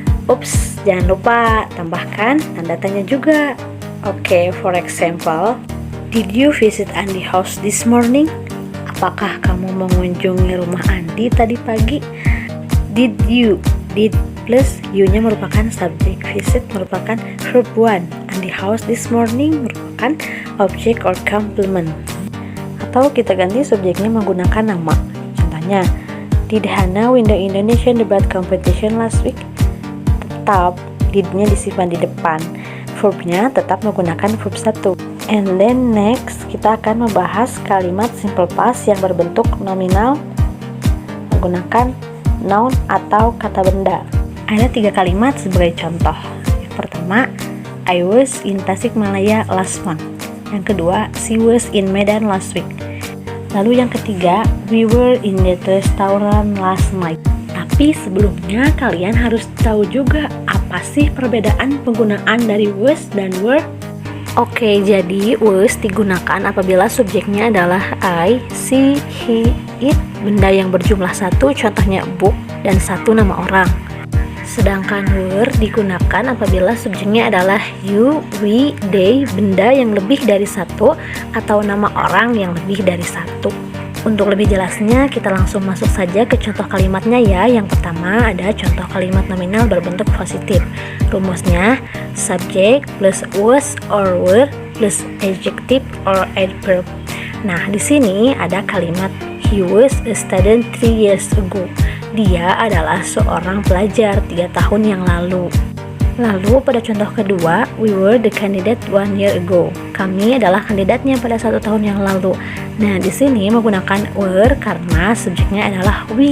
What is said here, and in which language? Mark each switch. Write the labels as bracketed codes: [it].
[id] Ups, jangan lupa tambahkan tanda tanya juga. Oke, [en] for example, did you visit Andi house this morning? [id] Apakah kamu mengunjungi rumah Andi tadi pagi? Did you, did plus you-nya merupakan subjek, visit merupakan verb one, Andi house this morning merupakan object or complement. Atau kita ganti subjeknya menggunakan nama. Contohnya, [en] did Hana win the Indonesian debat competition last week? [id] Tetap did-nya disimpan di depan, verbnya tetap menggunakan verb 1. [en] And then next [id] kita akan membahas kalimat simple past yang berbentuk nominal menggunakan noun atau kata benda. Ada 3 kalimat sebagai contoh. Yang pertama, [en] I was in Tasikmalaya last month. Yang kedua, she was in Medan last week. [id] Lalu yang ketiga, [en] we were in that restaurant last night. [id] Tapi sebelumnya kalian harus tahu juga apa sih perbedaan penggunaan dari was dan were. Oke, jadi was digunakan apabila subjeknya adalah I, she, he, it, benda yang berjumlah 1, contohnya book, dan 1 nama orang. Sedangkan were digunakan apabila subjeknya adalah you, we, they, benda yang lebih dari 1 atau nama orang yang lebih dari 1. Untuk lebih jelasnya, kita langsung masuk saja ke contoh kalimatnya ya. Yang pertama ada contoh kalimat nominal berbentuk positif. [en] Rumusnya, subject plus was or were plus adjective or adverb. [id] Nah, di sini ada kalimat [en] he was a student 3 years ago. [id] Dia adalah seorang pelajar 3 tahun yang lalu. [en] Lalu pada contoh kedua, we were the candidate 1 year ago. [id] Kami adalah kandidatnya pada 1 tahun yang lalu. Nah, di sini menggunakan were karena subjeknya adalah we.